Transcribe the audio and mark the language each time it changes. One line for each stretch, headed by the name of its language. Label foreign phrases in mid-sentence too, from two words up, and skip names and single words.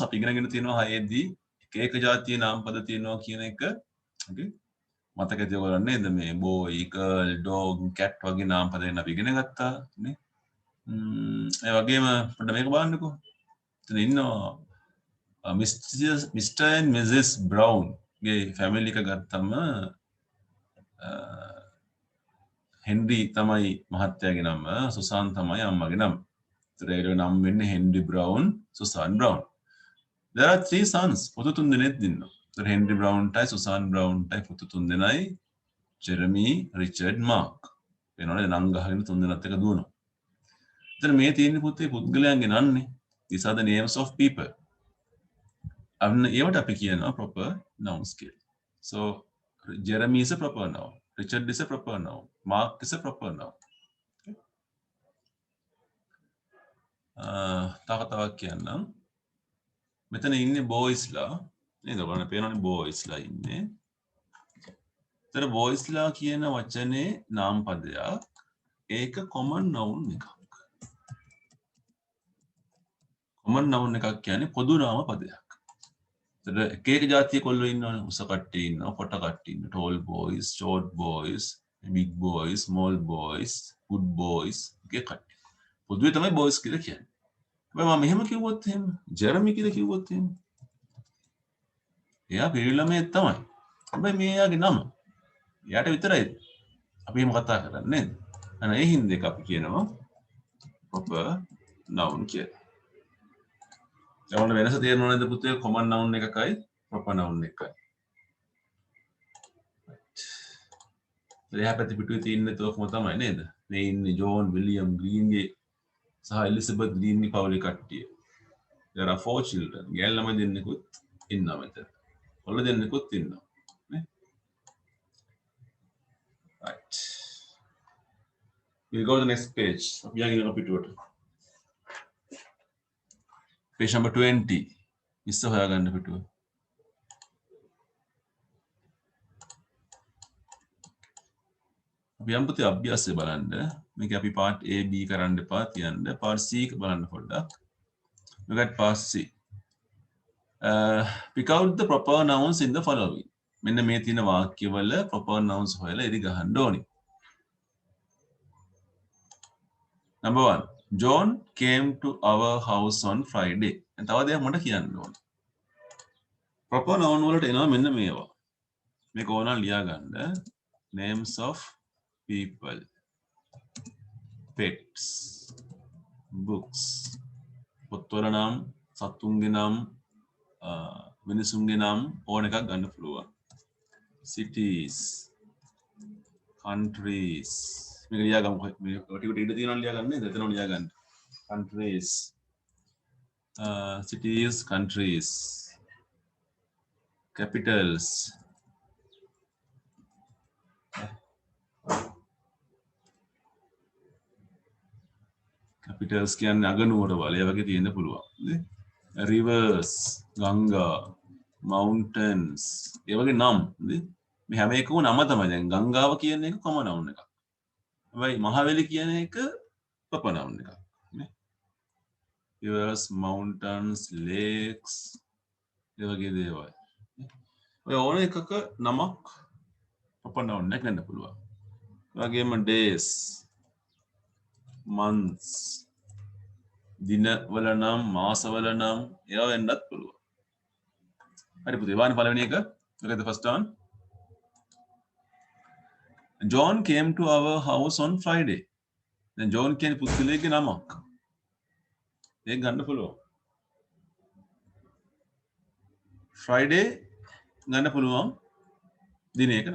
Sinhala: අපි ඉගෙනගෙන තියෙනවා හයේදී එක එක જાතිය නාම පද තියෙනවා කියන එක. Okay. මතකද ඔයගොල්ලෝ නේද මේ
English: boy, girl, dog, cat
Sinhala: වගේ නාම පද වෙන අපි ඉගෙන ගත්තා නේ. ඒ වගේම පොඩ්ඩ මේක බලන්නකෝ. එතන ඉන්නවා
English: Mr. and Mrs.
Sinhala: Brown ගේ family එක ගත්තම හෙන්රි තමයි මහත්තයාගේ නම, සුසාන් තමයි අම්මගේ නම. ඒතර නම් වෙන්නේ හෙන්රි බ්‍රවුන්, සුසාන් බ්‍රවුන්.
English: There are 3 sons.
Sinhala: පුතු 3 දෙනෙක් ඉන්නවා. ඒතර හෙන්රි බ්‍රවුන්ටයි සුසාන් බ්‍රවුන්ටයි පුතු 3 දෙනයි ජෙරමි, රිචඩ්, මාක්. වෙනවනේ නම් ගහගෙන 3 දෙනාත් එක දුවනවා. එතන මේ තියෙන පුතේ පුද්ගලයන්ගේ නම්නේ.
English: These are the names of people.
Sinhala: අන්න ඒවට අපි කියනවා
English: proper nouns
Sinhala: කියලා.
English: So Jeremy is a proper noun. Richard is a proper noun. Mark is a proper noun.
Sinhala: තව කියන්නම්. මෙතන ඉන්නේ boysලා නේද? ඔයාලට පේනවනේ boysලා ඉන්නේ. ඒතර boysලා කියන වචනේ නාම පදයක්. ඒක
English: common noun
Sinhala: එකක්.
English: common noun
Sinhala: එකක් කියන්නේ පොදු නාම පදයක්. ඒතර එක එක જાතිය කොල්ලෝ ඉන්නවනේ. උස කට්ටිය ඉන්නවා, කොට කට්ටිය ඉන්නවා.
English: tall boys, short boys, big boys, small boys, good boys
Sinhala: ගේ කට්ටිය. පොදුවේ තමයි boys කියලා කියන්නේ. හැබැයි මම මෙහෙම කිව්වොත් එහෙම ජෙරමි කියලා කිව්වොත් එහෙම එයා පිරිළමේ තමයි. හැබැයි මේ එයාගේ නම. එයාට විතරයි අපි එහෙම කතා කරන්නේ නේද? අන්න ඒ හින්දා එක අපි කියනවා
English: proper noun
Sinhala: කියලා. දැන් වෙනස තේරෙනව නේද පුතේ?
English: common noun
Sinhala: එකකයි
English: proper noun
Sinhala: එකයි. එයා පැත්තේ පිටුවේ තියෙන්නේ තෝකම තමයි නේද? මේ ඉන්නේ ජෝන්, විලියම්, ග්‍රීන්ගේ සහ එලිසබෙත් ග්‍රීන්ගේ පවුලේ කට්ටිය.
English: There are 4 children.
Sinhala: ගෑල් ළමයි දෙන්නෙකුත් ඉන්නවා මෙතන. කොල්ල දෙන්නෙකුත් ඉන්නවා. නේ?
English: Right. We'll go to the next page.
Sinhala: අපි යන්නේ පිටුවට.
English: Page number 20.
Sinhala: ඉස්ස හොයාගන්න පිටුව. අපි යම් පුතේ අභ්‍යාසය බලන්න. මේක අපි
English: part A B
Sinhala: කරන්න එපා තියන්න.
English: part C
Sinhala: බලන්න පොඩ්ඩක්.
English: Look at part C. Pick out the proper nouns in the following.
Sinhala: මෙන්න මේ තියෙන වාක්‍යවල
English: proper nouns
Sinhala: හොයලා ඉරි ගහන්න ඕනි.
English: Number 1. John came to our house on Friday.
Sinhala: තව දෙයක් මට කියන්න ඕන.
English: proper noun
Sinhala: වලට එනවා මෙන්න මේවා. මේක ඕනනම් ලියා ගන්න.
English: Names of people, pets, books.
Sinhala: පොත්වල නම්, සතුන්ගේ නම්, මිනිසුන්ගේ නම් ඕන එකක් ගන්න පුළුවන්.
English: Cities, countries.
Sinhala: මේක ලියා ගමු. මේ ටිකට ඉඳ තියෙනවා ලියා ගන්න නේද? එතනම ලියා ගන්න.
English: Countries, cities, countries, capitals.
Sinhala: capitals කියන්නේ අගනුවර වල ඒ වගේ තියෙන්න පුළුවන් නේ.
English: Rivers, Ganga, mountains
Sinhala: ඒ වගේ නම් නේ. මේ හැම එකම නම තමයි. දැන් ගංගාව කියන එක
English: common noun
Sinhala: එකක්. හැබැයි මහවැලි කියන එක
English: proper noun
Sinhala: එකක්. නේ?
English: rivers, mountains, lakes
Sinhala: ඒ වගේ දේවල්. ඔය ඕන එකක නමක්
English: proper noun
Sinhala: එකක් ගන්න පුළුවන්. ඒ වගේම
English: days, months,
Sinhala: දිනවල නම් මාසවල නම් ඒවා වෙන්නත් පුළුවන්. හරි පුතේ වාන පළවෙනි එක.
English: look at the first one. John came to our house on Friday.
Sinhala: දැන් ජෝන් කියන්නේ පුද්ගලයාගේ නමක්. ඒක ගන්න පුළුවන්. Friday ගන්න පුළුවන් දිනයක නම.